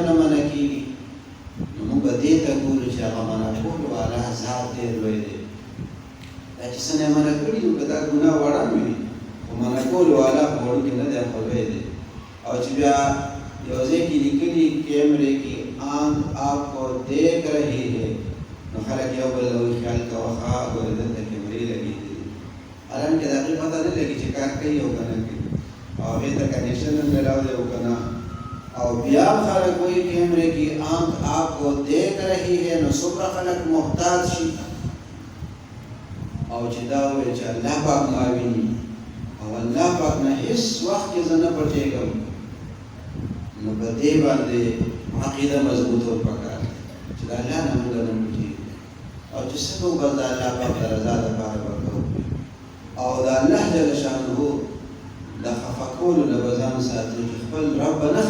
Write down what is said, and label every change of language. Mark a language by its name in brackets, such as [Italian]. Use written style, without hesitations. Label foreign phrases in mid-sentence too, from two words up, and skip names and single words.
[Pashto] نه منع کېږي نو موږ به دې ته ګورو چې هغه منع کول والا ذات ډېر لوی دی دا چې څه نه منع کړي نو که دا ګناه وړاندې وي خو منع کول والا په وړوکې نه دی خو لوی دی او چې بیا یو ځای کې لیکلي کیمرې کې [Urdu] آنکھ آپ کو دیکھ رہی ہے [Pashto] نو خلک یو بل له خیال کوه ښه ګورې دلته کیمرې لګېدلې حالانکې د هغې پته نه لګي چې کار کوي او که نه کوي او هغې ته کنیکشن هم میلاو دی او که نه او بیا خلک وایي کیمرې کې [Urdu] آنکھ آپ کو دیکھ رہی ہے [Pashto] نو څومره خلک محتاط شي او چې دا ووایي چې الله پاک ما ویني او الله پاک نه هېڅ وخت کې زه نه پټېږم نو په دې باندې عقیده مضبوطول پکار چې د الله نه موږ نه پټېږو او چې څه کوو بس د الله پاک د رضا دپاره به کوو او د الله جل شانه د خفه کولو نه به ځان ساتو چې خپل رب به نه